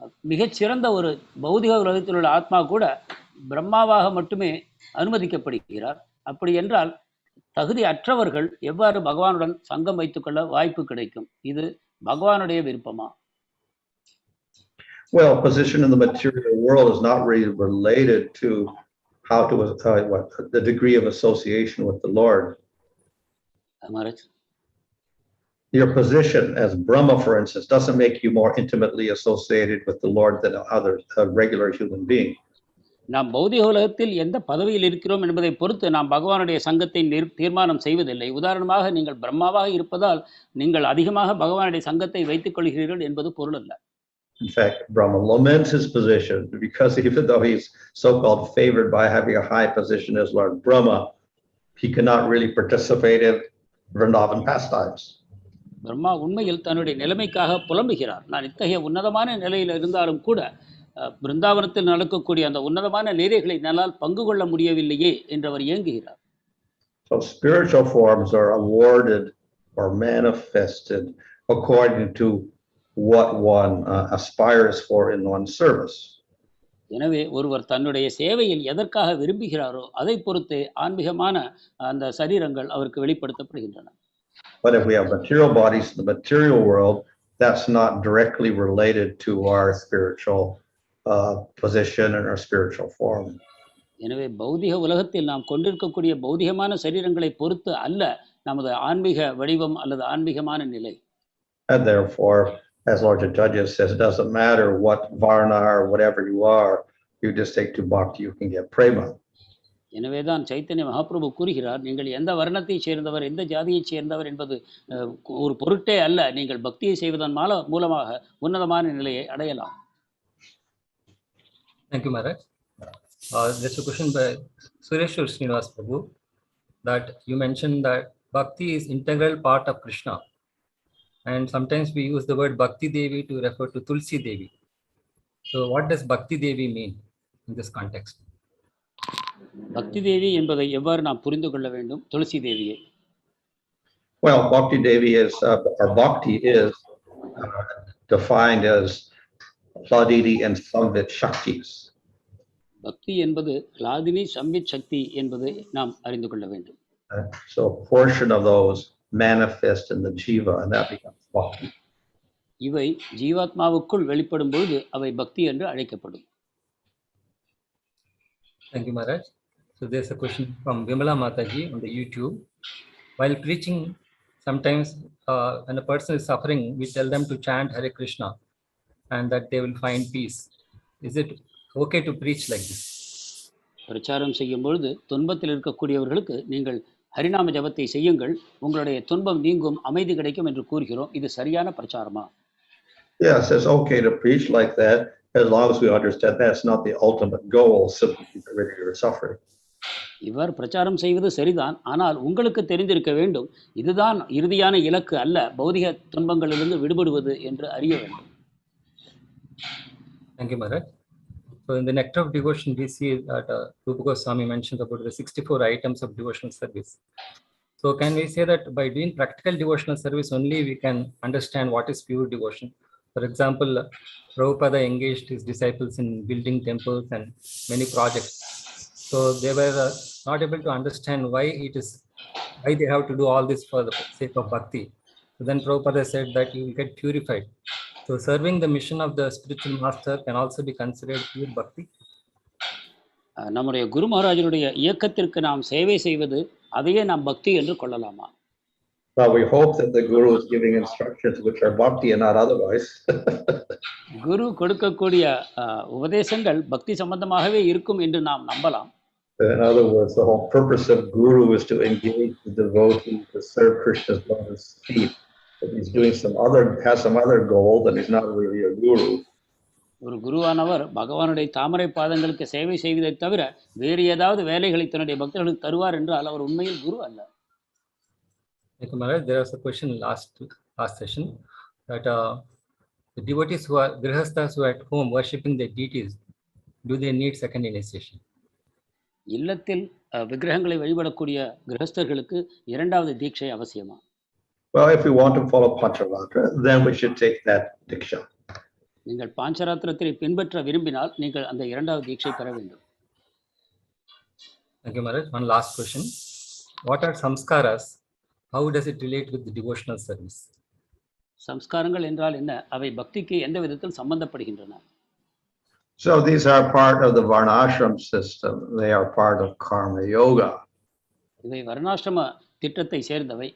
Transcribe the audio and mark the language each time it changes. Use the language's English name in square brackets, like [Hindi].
[Tamil] மிகச்சிறந்த ஒரு பௌதிக உலகத்தில் உள்ள ஆத்மா கூட பிரம்மாவாக மட்டுமே அனுமதிக்கப்படுகிறார். அப்படி என்றால் தகுதி அற்றவர்கள் எவ்வாறு பகவானுடன் சங்கம் வைத்துக்கொள்ள வாய்ப்பு கிடைக்கும்? இது பகவானுடைய விருப்பமா? [English] Well, position in the material world is not really related to how to the degree of association with the Lord. Maharaj, your position as Brahma, for instance, doesn't make you more intimately associated with the Lord than a regular human being. [Tamil] நாம் பௌதிக உலகத்தில் எந்த பதவியில் இருக்கிறோம் என்பதை பொறுத்து நாம் பகவானுடைய சங்கத்தை தீர்மானம் செய்வதில்லை. உதாரணமாக நீங்கள் பிரம்மாவாக இருப்பதால் நீங்கள் அதிகமாக பகவானுடைய சங்கத்தை வைத்துக் கொள்கிறீர்கள் என்பது பொருள் அல்ல. [English] In fact, Brahma laments his position because even though he's so-called favored by having a high position as Lord Brahma, he cannot really participate in Vrindavan pastimes. [Tamil] Brahma உண்மையில் தன்னுடைய நிலைமைக்காக புலம்புகிறார். நான் இத்தகைய உன்னதமான நிலையில் இருந்தாலும் கூட பிருந்தாவனத்தில் நடக்கக்கூடிய அந்த உன்னதமான லீலைகளை என்னால் பங்கு கொள்ள முடியவில்லையே என்று அவர் ஏங்குகிறார். [English] So spiritual forms are awarded or manifested according to what one aspires for in one's service. [Tamil] எனவே ஒருவர் தன்னுடைய சேவையில் எதற்காக விரும்புகிறாரோ அதை பொறுத்தே ஆன்மீகமான அந்த சரீரங்கள் அவருக்கு வெளிப்படுத்தப்படுகின்றன. [English] But if we have material bodies in the material world, that's not directly related to our spiritual position and our spiritual form. [Tamil] எனவே பௌதிக உலகத்தில் நாம் கொண்டிருக்கக்கூடிய பௌதிகமான சரீரங்களை பொறுத்து அல்ல நமது ஆன்மீக வடிவம் அல்லது ஆன்மீகமான நிலை. [English] And therefore, as Lord Chaitanya says, it doesn't matter what varna or whatever you are, you just take to bhakti, you can get prema. [Tamil] எனவேதான் சைத்தன்ய மகாபிரபு கூறுகிறார், நீங்கள் எந்த வர்ணத்தை சேர்ந்தவர் எந்த ஜாதியை சேர்ந்தவர் என்பது ஒரு பொருட்டே அல்ல, நீங்கள் பக்தியை செய்வதன் மூலமாக உன்னதமான நிலையை அடையலாம். [English] Thank you, Maharaj. There's a question by Sureshwar Srinivas Prabhu that you mentioned that bhakti is integral part of Krishna, and sometimes we use the word Bhakti Devi to refer to Tulsi Devi. So what does Bhakti Devi mean in this context? [Tamil] பக்தி தேவி என்பதை எவ்வாறு நாம் புரிந்து கொள்ள வேண்டும்? துளசி தேவியை. [English] Well, Bhakti Devi is or Bhakti is defined as Hladini and Samvit Shaktis. [Tamil] பக்தி என்பது ஹ்லாதினி சம்வித் சக்தி என்பதை நாம் அறிந்து கொள்ள வேண்டும். [English] So a portion of those manifest in the jiva and that becomes bhakti. [Tamil] இவை ஜீவாத்மாவுக்குள் வெளிப்படும் பொழுது அவை பக்தி என்று அழைக்கப்படும். [English] Thank you, Maharaj. So there's a question from Vimala Mataji on the YouTube. While preaching, sometimes when a person is suffering, we tell them to chant Hare Krishna and that they will find peace. Is it okay to preach like this? [Tamil] பிரச்சாரம் செய்யும் பொழுது துன்பத்தில் இருக்கக்கூடியவர்களுக்கு நீங்கள் ஹரிநாம ஜபத்தை செய்யுங்கள், உங்களுடைய துன்பம் நீங்கும், அமைதி கிடைக்கும் என்று கூறுகிறோம். இது சரியான பிரச்சாரமா? [English] Yes, it's okay to preach like that as long as we understand that's not the ultimate goal, simply to get rid of your suffering. [Tamil] இவ்வாறு பிரச்சாரம் செய்வது சரிதான், ஆனால் உங்களுக்கு தெரிந்திருக்க வேண்டும் இதுதான் இறுதியான இலக்கு அல்ல, பௌதிக துன்பங்களிலிருந்து விடுபடுவது என்று அறிய வேண்டும். [English] Thank you, Maharaj. So in the Nectar of Devotion, we see that Rupa Goswami mentions about the 64 items of devotional service. So can we say that by doing practical devotional service only we can understand what is pure devotion? For example, Prabhupada engaged his disciples in building temples and many projects. So they were not able to understand why they have to do all this for the sake of bhakti. So then Prabhupada said that you will get purified. So serving the mission of the spiritual master can also be considered pure bhakti. [Tamil] நம்முடைய குரு மகாராஜனுடைய இயக்கத்திற்கு நாம் சேவை செய்வது அதையே நாம் பக்தி என்று கொள்ளலாமா? [English] Well, we hope that the Guru is giving instructions which are bhakti and not otherwise. [Tamil] குரு கொடுக்கக்கூடிய உபதேசங்கள் பக்தி சம்பந்தமாகவே இருக்கும் என்று நாம் நம்பலாம். [English] In other words, the whole purpose of guru is to engage the devotee to serve Krishna's lotus feet. If he's doing has some other goal, then he's not really a guru. [Tamil] ஒரு குருவானவர் பகவானுடைய தாமரை பாதங்களுக்கு சேவை செய்வதை தவிர வேறு ஏதாவது வேலைகளை தன்னுடைய பக்தர்களுக்கு தருவார் என்றால் அவர் உண்மையில் குரு அல்ல. [English] Thank you, Maharaj. There was a question last session that the devotees who are grihasthas who are at home worshipping the deities, do they need second initiation? [Tamil] இல்லத்தில் விக்கிரகங்களை வழிபடக்கூடிய கிரகஸ்தர்களுக்கு இரண்டாவது தீட்சை அவசியமா? [English] Well, if we want to follow Pancharatra, then we should take that diksha. [Tamil] நீங்கள் பாஞ்சராத்திரத்தை பின்பற்ற விரும்பினால் நீங்கள் அந்த இரண்டாவது தீட்சை பெற வேண்டும். [English] Thank you, Maharaj. One last question. What are samskaras? How does it relate with the devotional service? [Tamil] சம்ஸ்காரங்கள் என்றால் என்ன? அவை பக்திக்கு எந்த விதத்தில் சம்பந்தப்படுகின்றன? [English] So these are part of the varṇāśrama system. They are part of karma yoga. [Tamil] இவை varṇāśrama திட்டத்தை சேர்ந்தவை.